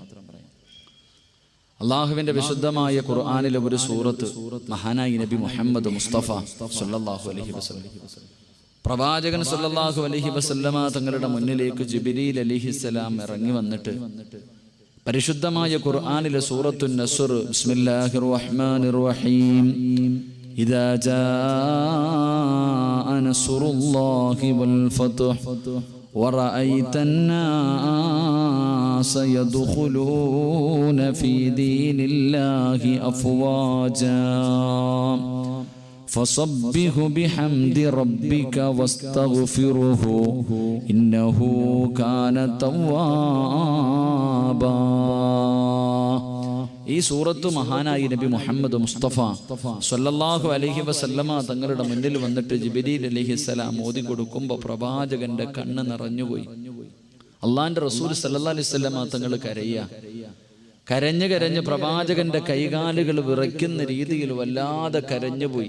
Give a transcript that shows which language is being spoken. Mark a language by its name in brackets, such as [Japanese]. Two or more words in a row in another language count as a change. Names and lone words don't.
[Malayalam] അള്ളാഹുവിന്റെ വിശുദ്ധമായ ഖുർആനിലെ ഒരു സൂറത്ത് മഹാനായി നബി മുഹമ്മദ് മുസ്തഫ [Arabic] صلى الله عليه وسلم [Malayalam] പ്രവാചകൻ [Arabic] صلى الله عليه وسلم [Malayalam] തങ്ങളുടെ മുന്നിലേക്ക് ജിബ്രീൽ അലൈഹിസ്സലാം ഇറങ്ങി വന്നിട്ട് പരിശുദ്ധമായ ഖുർആനിലെ സൂറത്തുൻ നസ്ർ [Arabic] بسم الله الرحمن الرحيم إذا جاء نصر الله والفتح ورأيت الناس يدخلون في دين الله أفواجا فصبح بحمد ربك واستغفره إنه كان توابا. [Malayalam] ഈ സൂറത്ത് മഹാനായി നബി മുഹമ്മദ് മുസ്തഫ [Arabic] صلى الله عليه وسلم [Malayalam] തങ്ങളുടെ മുന്നിൽ വന്നിട്ട് ജിബ്രീൽ അലൈഹിസ്സലാം ഓതി കൊടുക്കുമ്പോൾ പ്രവാചകന്റെ കണ്ണ് നിറഞ്ഞുപോയി. അള്ളാന്റെ റസൂൽ [Arabic] صلى الله عليه وسلم [Malayalam] തങ്ങൾ കരഞ്ഞ് പ്രവാചകന്റെ കൈകാലുകൾ വിറയ്ക്കുന്ന രീതിയിൽ വല്ലാതെ കരഞ്ഞുപോയി.